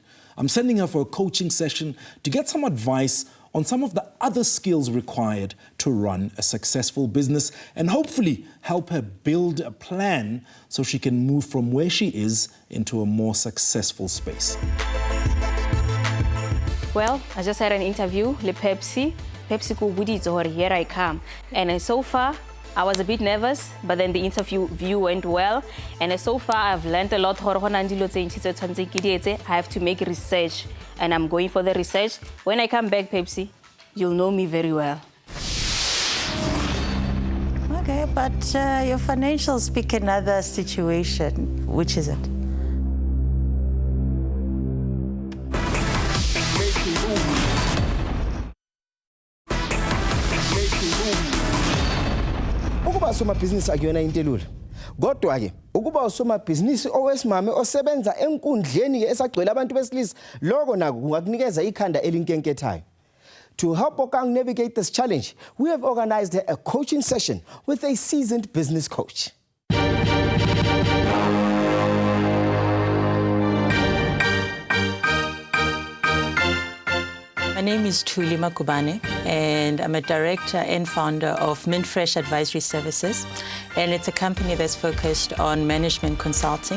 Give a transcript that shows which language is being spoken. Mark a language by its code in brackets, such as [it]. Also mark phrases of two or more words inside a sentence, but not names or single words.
[en] I'm sending her for a coaching session to get some advice on some of the other skills required to run a successful business and hopefully help her build a plan so she can move from where she is into a more successful space. Well, I just had an interview with Pepsi. [st] Pepsi ko buditse hore [en] here I come. And so far, I was a bit nervous, but then the interview went well. And so far, I've learned a lot. I have to make research, and I'm going for the research. When I come back, Pepsi, you'll know me very well. Okay, but your financials speak another situation. Which is it? [zu] Ukuba somabhizinisi akuyona into elula. Kodwa ke ukuba usomabhizinisi owesimame osebenza enkundleni esagcwele abantu besilisa lokho nako kungakunikeza ikhanda elinkenkethayo. [en] To help Bokang navigate this challenge, we have organized a coaching session with a seasoned business coach. My name is Tulima Kubane, and I'm a director and founder of Mint Fresh Advisory Services, and it's a company that's focused on management consulting.